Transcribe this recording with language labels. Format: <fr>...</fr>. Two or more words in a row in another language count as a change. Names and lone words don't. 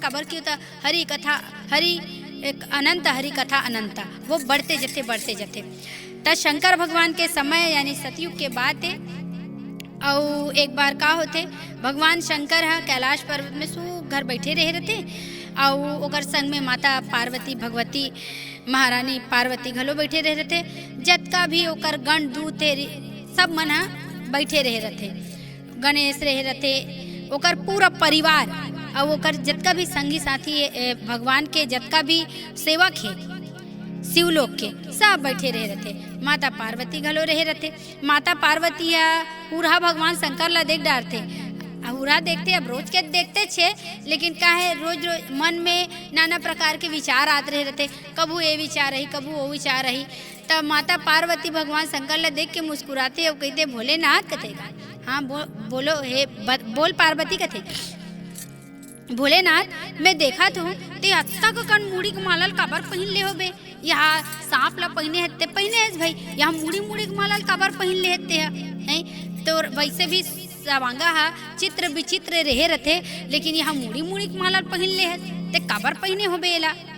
<hne>काबर क्यों था हरि कथा हरि एक अनंत हरि कथा अनंता वो बढ़ते जाते त शंकर भगवान के समय यानी सतयुग के बाद है। और एक बार का होते भगवान शंकर है कैलाश पर्वत में घर बैठे रह रहते और ओकर संग में माता पार्वती भगवती महारानी पार्वती घलो बैठे रह रहते। जतका भी ओकर गण दूत सब मन बैठे रह रहते। गणेश रह रहते ओकर पूरा परिवार और ओकर जतका भी संगी साथी भगवान के जतका भी सेवक है शिवलोक के सब बैठे रह रहते। माता पार्वती घलो रह रहते। माता पार्वती पूरा भगवान शंकर ला देख डारते पूरा देखते। अब रोज के देखते छे लेकिन का है रोज मन में नाना प्रकार के विचार आते रह रहते। कबू ये विचार रही कबू वो विचार रही। तब माता पार्वती भगवान शंकर ला देख के मुस्कुराते और कहते भोलेनाथ कथे हाँ बोलो हे बोल पार्वती कथे भोलेनाथ मैं देखा तो ते अच्छा का कन मुड़ी के मालल काबर पहन ले होबे। यहाँ सांप ला पहने हते पहने है भाई यहाँ मुड़ी के मालल काबर पहन ले हते हैं तो वैसे भी सवांगा हा चित्र विचित्र रहे रहते लेकिन यहाँ मुड़ी के मालल पहन ले है ते काबर पहने होबे एला।</hne>